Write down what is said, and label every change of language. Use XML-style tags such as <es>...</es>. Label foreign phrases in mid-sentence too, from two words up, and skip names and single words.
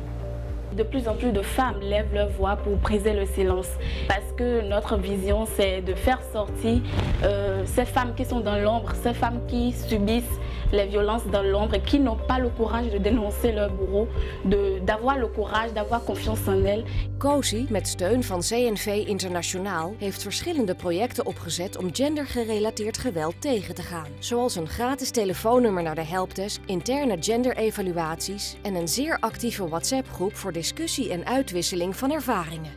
<fr>De plus en plus de femmes lèvent leur voix pour briser le silence. Parce que notre vision, c'est de faire sortir ces femmes qui sont dans l'ombre, ces femmes qui subissent les violences dans l'ombre et qui n'ont pas le courage de dénoncer leur bourreau, d'avoir le courage, d'avoir confiance en elles.</fr> <nl>COSI, met steun van CNV Internationaal, heeft verschillende projecten opgezet om gendergerelateerd geweld tegen te gaan. Zoals een gratis telefoonnummer naar de helpdesk, interne genderevaluaties en een zeer actieve WhatsApp-groep voor discussie en uitwisseling van ervaringen.</nl>